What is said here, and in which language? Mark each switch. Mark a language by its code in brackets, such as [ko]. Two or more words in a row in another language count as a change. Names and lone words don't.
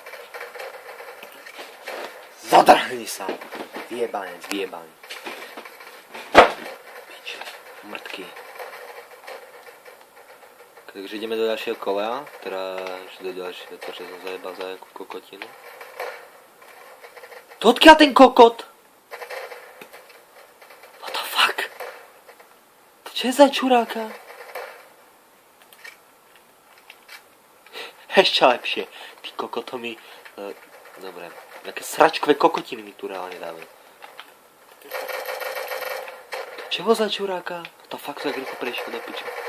[sk] Zadrhni sa! Vyjebanec, vyjebaný. Piče, mŕtky. Takže ideme do ďalšieho kola, teda do ďalšieho, to čo som zajebal za jakú kokotinu. To odkiaľ ten kokot? [en] What the fuck? [sk] To čo je za čuráka? Ešte lepšie. Ty kokoto mi... dobre. Nejaké sračkové kokotiny mi tu reálne dávajú. Čeho za čuráka? To fakt tak rýchlo prešiel do piče.